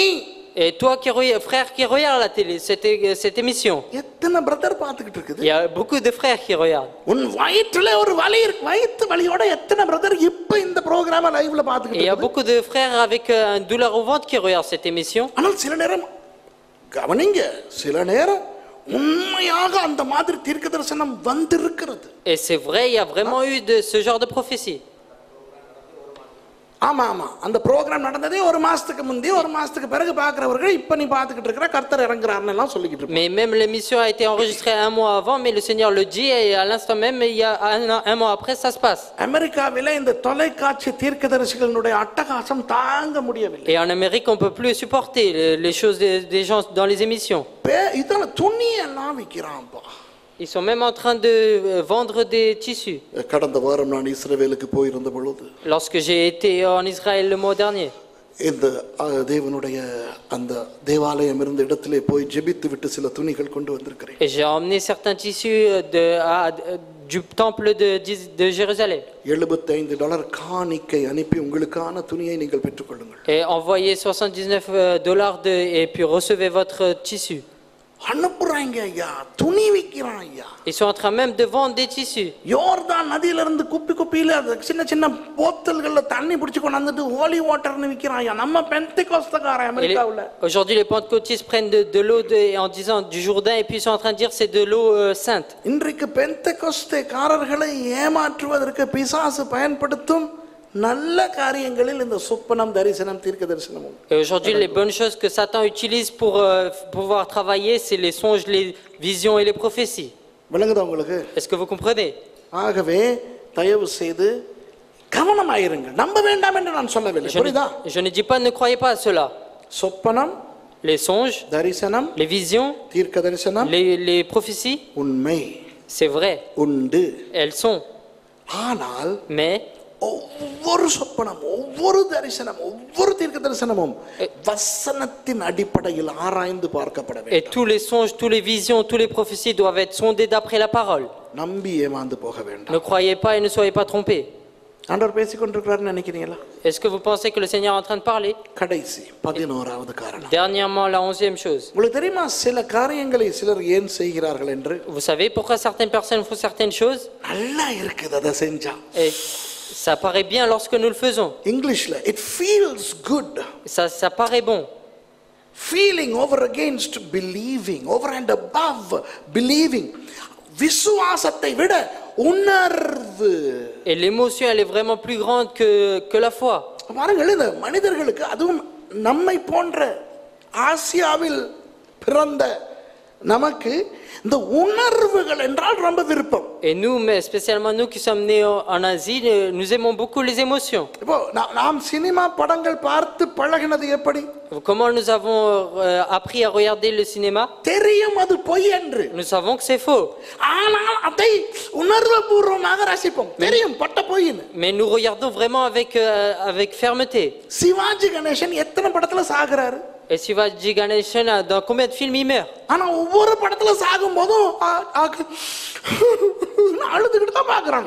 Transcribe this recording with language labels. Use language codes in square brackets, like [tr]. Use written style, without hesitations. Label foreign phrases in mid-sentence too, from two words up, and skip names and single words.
[fr] Et toi, frère qui regarde la télé, cette émission, [ta] எத்தனை பிரதர் பார்த்துக்கிட்டு இருக்குது? [fr] il y a beaucoup de frères qui regardent. [ta] உன் வயிற்றிலே ஒரு வலி இருக்கு. வயிற்று வலியோட எத்தனை பிரதர் இப்ப இந்த [en] program live [fr] Et [ta] பார்த்துக்கிட்டு [fr] il y a [ta] இருக்குது? [fr] beaucoup de frères avec une douleur au ventre qui regardent cette émission. [ta] ஆனால் சில நேரம் கவனிங்க, சில நேரம் உண்மையாக அந்த மாதிரி தீர்க்க தரிசனம் வந்திருக்கிறது. [fr] Et c'est vrai, il y a vraiment eu de ce genre de prophétie. [ta] ஆமா ஆமா அந்த ப்ரோகிராம் நடந்ததே ஒரு மாசத்துக்கு முந்தைய ஒரு மாசத்துக்கு பிறகு பார்க்கிறவர்கள் இப்ப நீ பார்த்துக்கிட்டு இருக்கிற கர்த்தர் இறங்குறாருன்னு எல்லாம் சொல்லிக்கிட்டு இருப்பாங்க. [fr] Mais même l'émission a été enregistrée un mois avant, mais le Seigneur le dit et à l'instant même, il y a un mois après, ça se passe. [ta] அமெரிக்காவிலே இந்த தொலைக்காட்சி தீர்க்கதரிசிகளுடைய அட்டகாசம் தாங்க முடியவில்லை. [fr] Et en Amérique, on ne peut plus supporter les choses des gens dans les émissions. [ta] இதெல்லாம் துணியெல்லாம் விற்கிறான்ப்பா. [fr] Ils sont même en train de vendre des tissus. [ta] கடந்த வாரம் நான் இஸ்ரவேலுக்கு போயிருந்த பொழுது [fr] Lorsque j'ai été en Israël le mois dernier, [ta] இந்த தேவனுடைய அந்த தேவாலயம் இருந்த இடத்திலே போய் ஜெபித்து விட்டு சில துணிகள் கொண்டு வந்திருக்கிறேன். [fr] et j'ai emmené certains tissus du temple de Jérusalem. [ta] $75 காணிக்கை அனுப்பி உங்களுக்கான துணியை நீங்கள் பெற்றுக்கொள்ளுங்கள். [fr] Et envoyez $79 et puis recevez votre tissu. [ta] அனுப்புறாங்க ஐயா, துணி விற்கிறான் ஐயா. [fr] Ils sont en train même de vendre des tissus. [ta] யோர்தான் நதியில இருந்து குப்பியில சின்ன சின்ன போத்தல்கள்ல தண்ணி பிடிச்சு கொண்டு வந்துட்டு [en] holy water [ta] விற்கிறான் ஐயா. நம்ம பெந்தெகோஸ்தக்காரன் அமெரிக்காவுல. [fr] Aujourd'hui, les pentecôtistes prennent de l'eau en disant du Jourdain et puis ils sont en train de dire c'est de l'eau sainte. [ta] இன்றைக்கு பெந்தெகோஸ்தேக்காரர்களை ஏமாற்றுவதற்கு பிசாசு பயன்படுத்தும் நல்ல காரியங்களில் இந்த சொப்பனம் தரிசனம் தீர்க்க தரிசனமும். [fr] Et aujourd'hui, les bonnes choses que Satan utilise pour pouvoir travailler, c'est les songes, les visions et les prophéties. [ta] விளங்குதா உங்களுக்கு? [fr] Est-ce que vous comprenez? [ta] ஆகவே தயவு செய்து கவனமாயிருங்கள். நம்ப வேண்டாம் என்று நான் சொல்லவில்லை. புரியுதா? [fr] Je ne dis pas ne croyez pas à cela. [ta] சொப்பனம், [fr] Les songes, [ta] தரிசனம், [fr] les visions, [ta] தீர்க்க தரிசனம் [fr] les prophéties, [ta] உண்மை, [fr] c'est vrai, [ta] உண்டு. [fr] elles sont. [ta] ஆனால் [fr] Mais [ta] ஒவ்வொரு சொப்பனம், ஒவ்வொரு தரிசனம், ஒவ்வொரு தீர்க்க தரிசனமும் வசனத்தின் அடிப்படையில் ஆராய்ந்து பார்க்கப்பட வேண்டும். [fr] et tous les songes, tous les visions, tous les prophéties doivent être sondés d'après la parole. [ta] நம்பி ஏமாந்து போக வேண்டாம். [fr] Ne croyez pas et ne soyez pas trompés. [ta] ஆண்டவர் பேசிக்கொண்டிருக்கிறாருன்னு நினைக்கிறீங்களா? [fr] Est-ce que vous pensez que le Seigneur est en train de parler? [ta] கடைசி 11வது காரணம். [fr] Dernièrement, la 11e chose. [ta] உங்களுக்கு தெரியுமா சில காரியங்களை சிலர் ஏன் செய்கிறார்கள் என்று? [fr] Vous savez pourquoi certaines personnes font certaines choses? [ta] நல்லா இருக்குது அதை செஞ்சா. [fr] Et ça paraît bien lorsque nous le faisons. [en] இங்கிலீஷ்ல it feels good. [fr] Ça paraît bon. [en] feeling over against believing, over and above believing. [ta] விசுவாசத்தை விட உணர்வு. [fr] Et l'émotion, elle est vraiment plus grande que la foi. [ta] பாருங்கள், இந்த மனிதர்களுக்கு, அதுவும் நம்மை போன்ற ஆசியாவில் பிறந்த நமக்கு இந்த உணர்வுகள் என்றால் ரொம்ப விருப்பம். [fr] Et nous, mais spécialement nous qui sommes nés en Asie, nous aimons beaucoup les émotions. [ta] இப்போ நாம் சினிமா படங்கள் பார்த்து பழகினது எப்படி? [fr] Comment nous avons appris à regarder le cinéma? [ta] தெரியும் அது பொய் என்று. [fr] Nous savons que c'est faux. [ta] ஆனால் அதை உணர்வுபூர்வமாக ரசிப்போம். தெரியும் பட்ட பொய்ன்னு. [fr] Mais nous regardons vraiment avec fermeté. [ta] சிவாஜி கணேசன் எத்தனை படத்துல சாகுறாரு? [fr] Et Shivaji Ganeshan, dans combien de films il meurt? [ta] ஆனா ஒவ்வொரு படத்துல சாகும் போதும் அழுதுகிட்டு தான் பாக்குறாங்க.